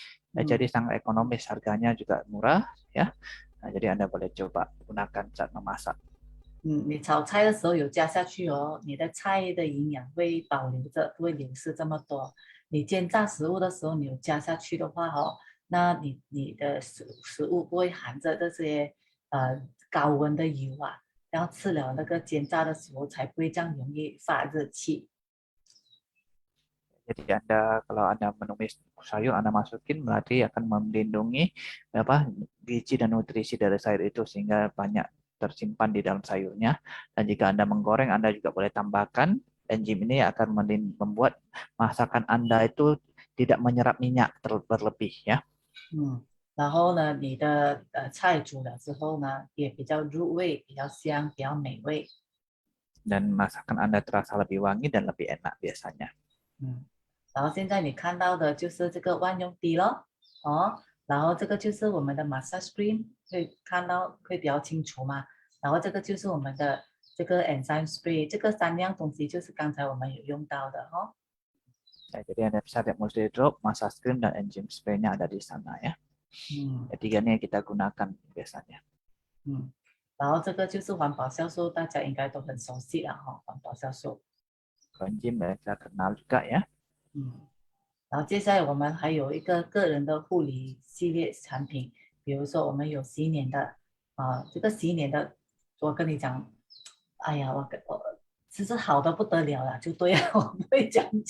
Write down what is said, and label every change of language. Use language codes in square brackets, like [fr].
[id] Jadi sangat ekonomis, harganya juga murah ya. Nah, jadi Anda boleh coba gunakan saat memasak. [zh] 你炒菜的时候有加下去你的菜的营养会保留着，不会流失这么多。你煎炸食物的时候，你有加下去的话那你的食物不会含着这些高温的油然后吃了那个煎炸的时候才不会这样容易发热气。 [id] Jadi kalau Anda menumis sayur, Anda masukin berarti akan melindungi gizi dan nutrisi dari sayur itu sehingga banyak tersimpan di dalam sayurnya. Dan jika Anda menggoreng, Anda juga boleh tambahkan enzim ini akan membuat masakan Anda itu tidak menyerap minyak berlebih ya. [zh] 然后呢，你的菜煮了之后呢，也比较入味，比较香，比较美味。 [id] Dan masakan Anda terasa lebih wangi dan lebih enak biasanya. [zh] 然后现在你看到的就是这个万用滴咯，然后这个就是我们的 massage cream，会看到会比较清楚嘛。然后这个就是我们的这个 enzyme spray，这个3样东西就是刚才我们有用到的 [id] Ya, jadi Anda bisa lihat multi drop, massage cream dan enzim spray-nya ada di sana ya. Tiga ini yang kita gunakan biasanya. [zh] 然后这个就是环保酵素，大家应该都很熟悉了环保酵素。 [id] Enzim kita kenal juga ya. [zh] 然后接下来我们还有一个个人的护理系列产品，比如说我们有洗脸的这个洗脸的，我跟你讲，哎呀，我其实好的不得了了，就对了，我不会讲，